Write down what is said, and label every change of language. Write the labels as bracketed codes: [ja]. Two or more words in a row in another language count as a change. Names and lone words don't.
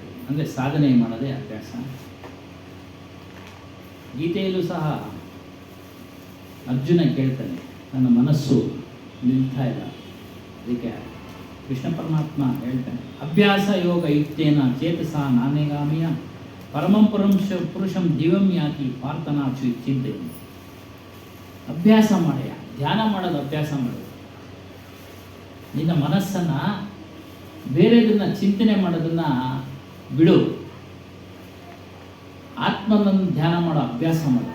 [kn] ಅಂದರೆ ಸಾಧನೆ ಮಾಡೋದೇ ಅಭ್ಯಾಸ. ಗೀತೆಯಲ್ಲೂ ಸಹ ಅರ್ಜುನ ಕೇಳ್ತಾನೆ, ನನ್ನ ಮನಸ್ಸು ನಿಲ್ತಾ ಇಲ್ಲ. ಅದಕ್ಕೆ ಕೃಷ್ಣ ಪರಮಾತ್ಮ ಹೇಳ್ತಾನೆ, [sa] ಅಭ್ಯಾಸ ಯೋಗ ಯುಕ್ತೇನ ಚೇತಸ ನಾನೇಗಾಮಿಯ ಪರಮಂ ಪುರುಷಂ ದಿವಂ ಯಾತಿ ಪಾರ್ಥನಾಚು ಚಿಂತೆ. [kn] ಅಭ್ಯಾಸ ಮಾಡಯ್ಯ, ಧ್ಯಾನ ಮಾಡೋದು ಅಭ್ಯಾಸ ಮಾಡೋದು. ನಿನ್ನ ಮನಸ್ಸನ್ನು ಬೇರೆದನ್ನ ಚಿಂತನೆ ಮಾಡೋದನ್ನ ಬಿಡು, ಆತ್ಮನನ್ನು ಧ್ಯಾನ ಮಾಡೋ ಅಭ್ಯಾಸ ಮಾಡು.